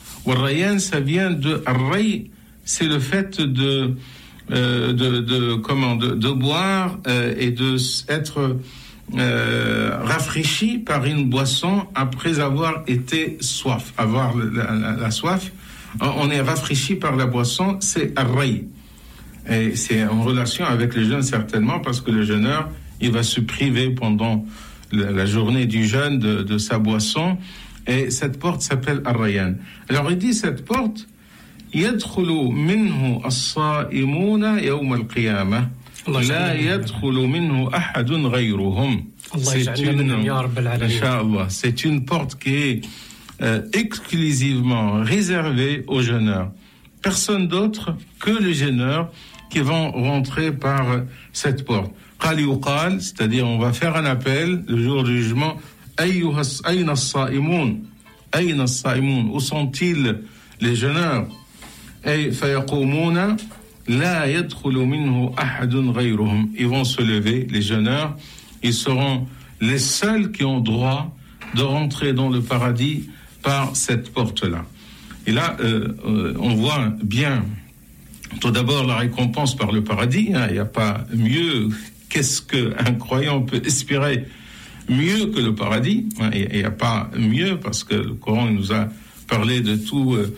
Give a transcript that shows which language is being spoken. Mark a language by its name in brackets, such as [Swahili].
[French] Ou « Rayyan », ça vient de « Ray », c'est le fait de boire et d'être rafraîchi par une boisson après avoir été soif, avoir la soif. On est rafraîchi par la boisson, c'est « Ray ». Et c'est en relation avec le jeûne, certainement, parce que le jeûneur, il va se priver pendant la journée du jeûne de sa boisson. Et cette porte s'appelle Ar-Rayyan. Alors il dit, cette porte, [Arabic] يَدْخُلُ مِنْهُ الصَّائِمُونَ يَوْمَ الْقِيَامَةِ لَا يَدْخُلُ مِنْهُ أَحَدٌ غَيْرُهُمْ. [French] C'est une porte qui est exclusivement réservée aux jeûneurs. Personne d'autre que le jeûneur qui vont rentrer par cette porte. [Arabic] قال يقال, [French] c'est-à-dire on va faire un appel le jour du jugement. [Arabic] أيها أين الصائمون أين الصائمون [French] où sont-ils les jeûneurs [Arabic] أي فيقومون لا يدخل منه أحد غيرهم. [French] Ils vont se lever, les jeûneurs, ils seront les seuls qui ont droit de rentrer dans le paradis par cette porte-là. Et là, on voit bien, tout d'abord, la récompense par le paradis. Hein, il n'y a pas mieux. Qu'est-ce qu'un croyant peut espérer mieux que le paradis, hein, il n'y a pas mieux, parce que le Coran nous a parlé de tout.